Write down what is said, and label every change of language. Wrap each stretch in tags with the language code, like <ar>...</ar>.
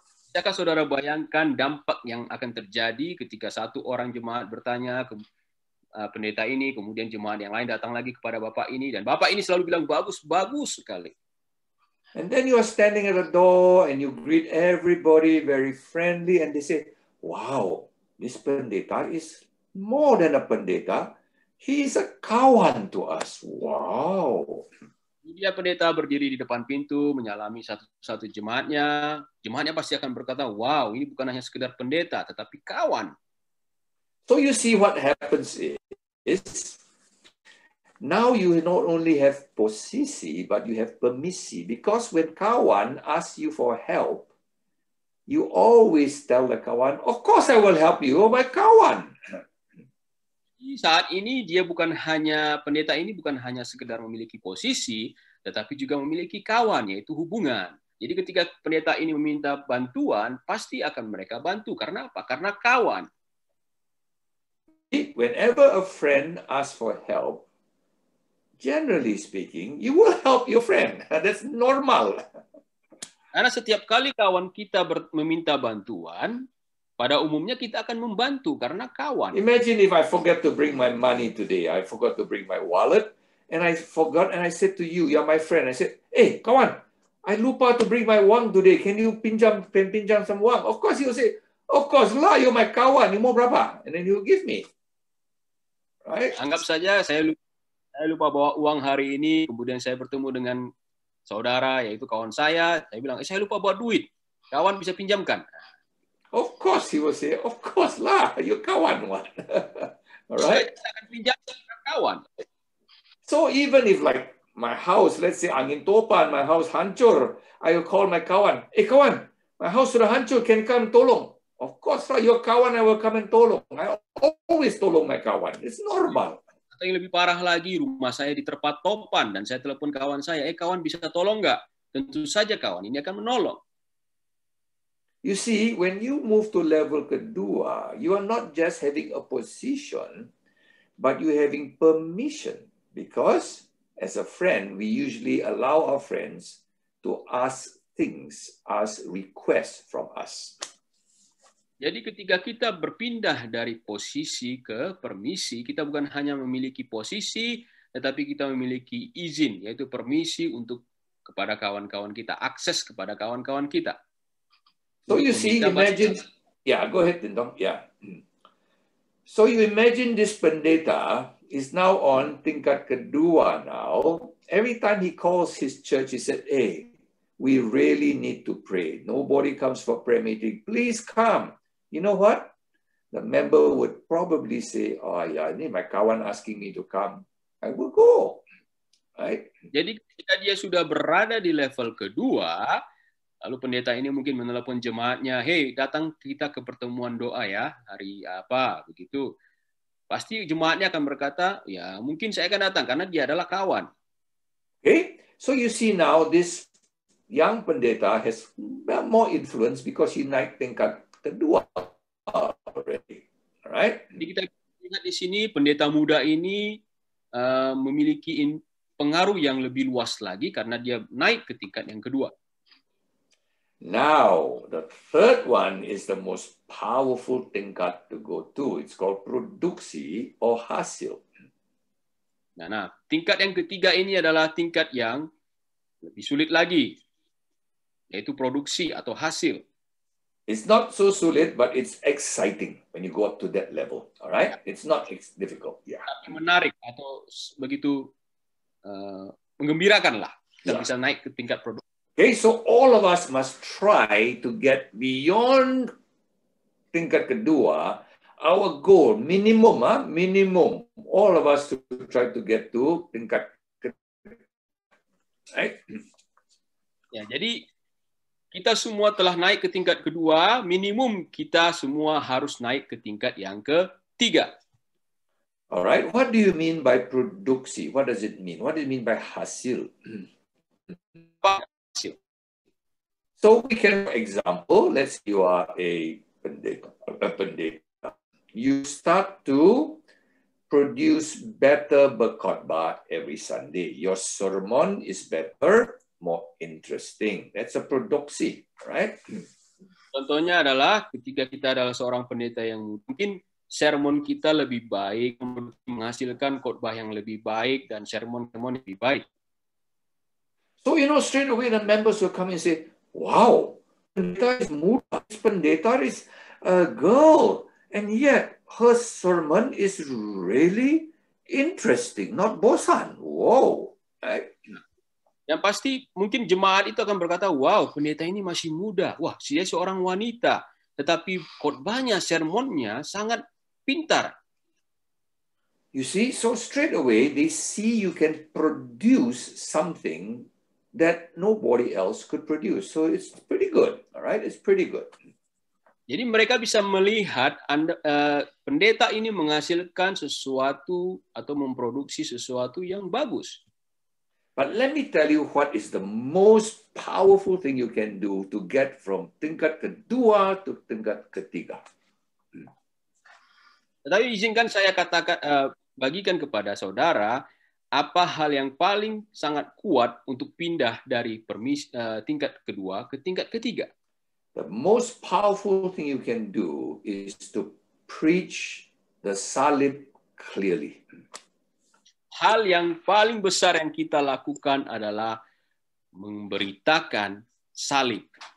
<id>Bisakah saudara bayangkan dampak yang akan terjadi ketika satu orang jemaat bertanya ke pendeta ini, kemudian jemaat yang lain datang lagi kepada bapak ini, dan bapak ini selalu bilang, bagus sekali.</id> <en>And then you are standing at the door and you greet everybody very friendly and they say, wow, this pendeta is more than a pendeta. He is a kawan to us. Wow.</en> <id>Dia pendeta berdiri di depan pintu, menyalami satu jemaatnya. Jemaatnya pasti akan berkata, wow, ini bukan hanya sekedar pendeta, tetapi kawan.</id> <en>So you see what happens is, now you not only have posisi, but you have permisi. Because when kawan asks you for help, you always tell the kawan, of course I will help you, oh my kawan.</en> <id>Saat ini pendeta ini bukan hanya sekedar memiliki posisi, tetapi juga memiliki kawan, yaitu hubungan. Jadi ketika pendeta ini meminta bantuan, pasti akan mereka bantu. Karena apa? Karena kawan.</id> <en>Whenever a friend asks for help, generally speaking, you will help your friend. That's normal.</en> <id>Karena setiap kali kawan kita meminta bantuan, pada umumnya kita akan membantu karena kawan.</id> <en>Imagine if I forget to bring my money today. I forgot to bring my wallet. And I forgot and I said to you, you're my friend. I said, hey, kawan, I</en> <id>lupa</id> <en>to bring my wang today. Can you</en> <id>pinjam</id> <en>some wang? Of course you'll say, of course lah, you're my kawan. You</en> <id>mau berapa?</id> <en>And then you'll give me. Right?</en> <id>Anggap saja saya lupa bawa uang hari ini, kemudian saya bertemu dengan saudara, yaitu kawan saya bilang, saya lupa bawa duit. Kawan bisa pinjamkan.</id> <en>Of course, he will say, of course lah, you kawan what? All right.</en> <id>Saya akan pinjamkan kawan.</id> <en>So even if like my house, let's say</en> <id>angin topan,</id> <en>my house</en> <id>hancur,</id> <en>I will call my kawan. Kawan, my house</en> <id>sudah hancur,</id> <en>can come</en> <id>tolong.</id> <en>Of course lah, your kawan, I will come and tolong. I always tolong my kawan. It's normal.</en> <id>Atau yang lebih parah lagi, rumah saya diterpa topan dan saya telepon kawan saya, kawan bisa tolong nggak? Tentu saja kawan ini akan menolong.</id> <en>You see, when you move to level</en> <id>kedua,</id> <en>you are not just having a position, but you having permission. Because as a friend, we usually allow our friends to ask things, ask requests from us.</en> <id>Jadi ketika kita berpindah dari posisi ke permisi, kita bukan hanya memiliki posisi, tetapi kita memiliki izin, yaitu permisi untuk kepada kawan-kawan kita, akses kepada kawan-kawan kita.</id> <en>So you see, imagine, go ahead, Tindong. Yeah. So you imagine this pendeta is now on</en> <id>tingkat kedua</id> <en>now. Every time he calls his church, he said, we really need to pray. Nobody comes for prayer meeting. Please come. You know what? The member would probably say,</en> <id>ini</id> <en>my kawan asking me to come. I will go. Right?</en> <id>Jadi ketika dia sudah berada di level kedua, lalu pendeta ini mungkin menelepon jemaatnya, datang kita ke pertemuan doa ya, hari apa, begitu. Pasti jemaatnya akan berkata, ya mungkin saya akan datang, karena dia adalah kawan.</id> <en>Okay, so you see now this young pendeta has more influence because he</en> <id>naik tingkat kedua</id> <en>already. Alright?</en> <id>Jadi kita lihat di sini, pendeta muda ini memiliki pengaruh yang lebih luas lagi, karena dia naik ke tingkat yang kedua.</id> <en>Now, the third one is the most powerful tingkat to go to. It's called produksi or hasil.</en> <id>Nah, tingkat yang ketiga ini adalah tingkat yang lebih sulit lagi, yaitu produksi atau hasil.</id> <en>It's not so</en> <id>sulit,</id> <en>but it's exciting when you go up to that level. All right? It's not difficult. Yeah.</en> <id>Tapi menarik atau begitu menggembirakan lah. Kita bisa naik ke tingkat produksi.</id> <en>Okay, so all of us must try to get beyond</en> <id>tingkat kedua.</id> <en>Our goal, minimum, all of us to try to get to</en> <id>tingkat kedua.</id> <en>Right?</en> <id>Ya, jadi kita semua telah naik ke tingkat kedua, minimum kita semua harus naik ke tingkat yang ketiga.</id> <en>Alright, what do you mean by produksi? What does it mean? What do you mean by hasil? So we can, for example, let's say you are a pendeta. You start to produce better</en> <id>berkhotbah</id> <en>every Sunday. Your sermon is better, more interesting. That's a produksi, right?</en> <id>Contohnya adalah ketika kita adalah seorang pendeta yang mungkin sermon kita lebih baik, menghasilkan khotbah yang lebih baik dan sermon-sermon yang lebih baik.</id> <en>So, straight away the members will come and say, wow, pendeta is</en> <id>muda,</id> <en>pendeta is a girl, and yet her sermon is really interesting, not</en> <id>bosan.</id> <en>Wow. Right?</en> <id>Yang pasti mungkin jemaat itu akan berkata, wow, pendeta ini masih muda. Wah, dia seorang wanita. Tetapi khotbahnya, sermonnya sangat pintar.</id> <en>You see, so straight away they see you can produce something that nobody else could produce. So it's pretty good, all right? It's pretty good.</en> <id>Jadi mereka bisa melihat pendeta ini menghasilkan sesuatu atau memproduksi sesuatu yang bagus.</id> <en>But let me tell you what is the most powerful thing you can do to get from</en> <id>tingkat kedua</id> <en>to</en> <id>tingkat ketiga. Tetapi izinkan saya bagikan kepada saudara apa hal yang paling sangat kuat untuk pindah dari tingkat kedua ke tingkat ketiga.</id> <en>The most powerful thing you can do is to preach the salib clearly.</en> <id>Hal yang paling besar yang kita lakukan adalah memberitakan salib.</id>